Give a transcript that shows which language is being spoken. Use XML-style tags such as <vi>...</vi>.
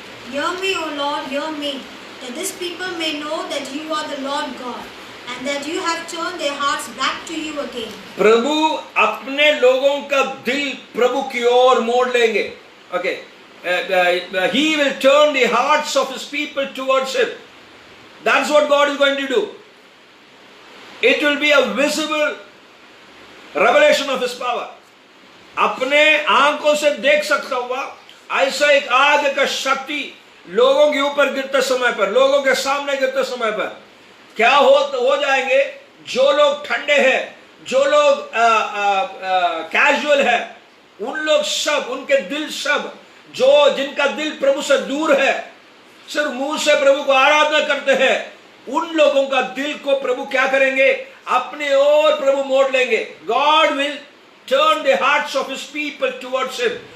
<en>Hear me, O Lord, hear me, that this people may know that you are the Lord God, and that you have turned their hearts back to you again.</en> <hi>प्रभु अपने लोगों का दिल प्रभु की ओर मोड़ लेंगे।</hi> <en>Okay, he will turn the hearts of his people towards him. That's what God is going to do. It will be a visible revelation of his power.</en> <hi>अपने आंखों से देख सकता हुआ ऐसा एक आग का शक्ति लोगों के ऊपर गिरते समय पर, लोगों के सामने गिरते समय पर क्या हो जाएंगे। जो लोग ठंडे हैं, जो लोग कैजुअल है, उन लोग सब, उनके दिल सब, जिनका दिल प्रभु से दूर है, सिर्फ मुंह से प्रभु को आराधना करते हैं, उन लोगों का दिल को प्रभु क्या करेंगे, अपने ओर प्रभु मोड़ लेंगे।</hi> <en>God will turn the hearts of his people towards him.</en>